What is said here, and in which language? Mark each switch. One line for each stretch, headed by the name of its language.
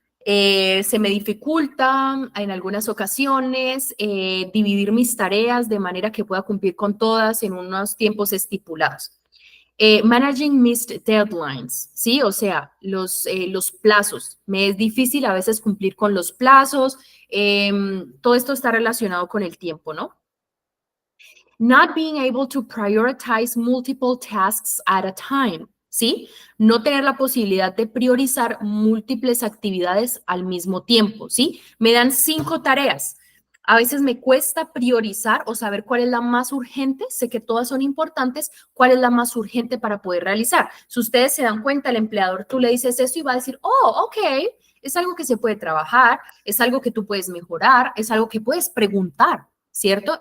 Spanish: Se me dificulta en algunas ocasiones dividir mis tareas de manera que pueda cumplir con todas en unos tiempos estipulados.
English: Managing missed deadlines,
Spanish: ¿sí? O sea, los plazos. Me es difícil a veces cumplir con los plazos. Todo esto está relacionado con el tiempo, ¿no?
English: Not being able to prioritize multiple tasks at a time, ¿sí?
Spanish: No tener la posibilidad de priorizar múltiples actividades al mismo tiempo, ¿sí? Me dan 5 tareas. A veces me cuesta priorizar o saber cuál es la más urgente. Sé que todas son importantes. ¿Cuál es la más urgente para poder realizar? Si ustedes se dan cuenta, el empleador, tú le dices eso y va a decir, oh, ok, es algo que se puede trabajar, es algo que tú puedes mejorar, es algo que puedes preguntar, ¿cierto?